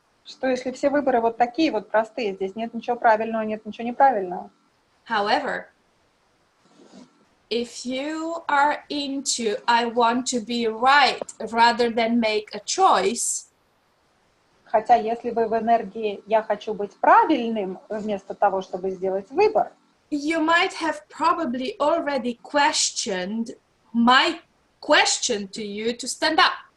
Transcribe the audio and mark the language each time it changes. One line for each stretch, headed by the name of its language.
Russian: что если все выборы вот такие вот простые, здесь нет ничего правильного, нет ничего неправильного.
English: However, if you are into I want to be right rather than make a choice,
Russian: Хотя если вы в энергии «я хочу быть правильным» вместо того, чтобы сделать выбор,
English: you might have probably already questioned my question to you to stand up.